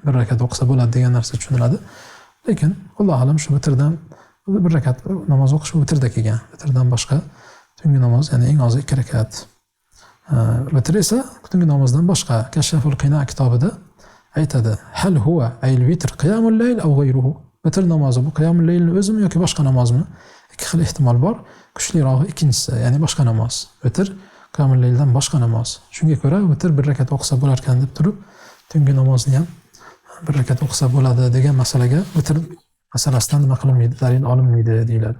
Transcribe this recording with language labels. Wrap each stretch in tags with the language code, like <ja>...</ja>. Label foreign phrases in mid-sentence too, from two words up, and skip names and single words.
<uz>1 rakat o'qisa bo'ladi degan narsa tushuniladi. Lekin</uz> <ar>الله أعلم</ar> <uz>shu vitrdan bir rakat namoz o'qish vitrda kelgan. Vitrdan boshqa tungi namoz, ya'ni eng ozi 2 rakat. Vitr esa tungi namozdan boshqa.</uz> <ar>Kashaful Qina</ar> <uz>kitobida aytadi:</uz> <ar>"هل هو الوتر قيام الليل أو غيره?"</ar> <uz>Vitr namozi bu</uz> <ar>qiyamul laylni</ar> <uz>o'zimi yoki boshqa namozmi? Ikki xil ehtimol bor. Kuchlirog'i ikkinchisi, ya'ni boshqa namoz. Vitr</uz> <ar>qiyamul layldan</ar> <uz>boshqa namoz. Shunga ko'ra vitr bir rakat o'qisa bo'lar ekan deb turib, tungi namozni ham bir rakat o'qisa bo'ladi degan masalaga vitr masalasidan nima qilinmaydi, dalil olinmaydi deyiladi.</uz>